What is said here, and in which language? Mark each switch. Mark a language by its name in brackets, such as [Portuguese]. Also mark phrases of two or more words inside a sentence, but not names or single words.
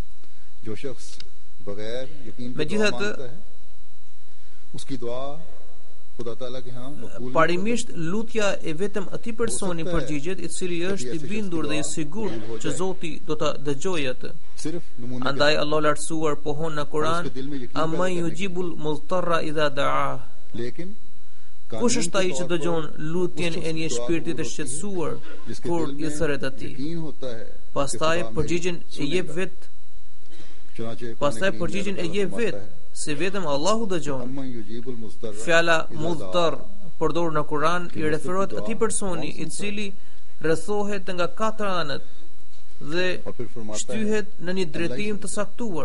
[Albanian] Megjithatë, parimisht lutja e vetëm atij personi përgjigjet i cili është i bindur dhe i sigurt që Zoti do ta dëgjojë atë. Andaj Allah lartësuar pohon në Kur'an: [Arabic] "أمن يجيب المضطر إذا دعا." [Albanian] Kush është ai që dëgjon lutjen e një shpirti të shqetësuar kur i thret atij? Pastaj përgjigjen e jep vet, se vetëm Allahu dëgjon. Fjala mudtar përdorur në Kur'an i referohet atij personi i cili rrethohet nga katër anët dhe shtyhet në një drejtim të saktuar.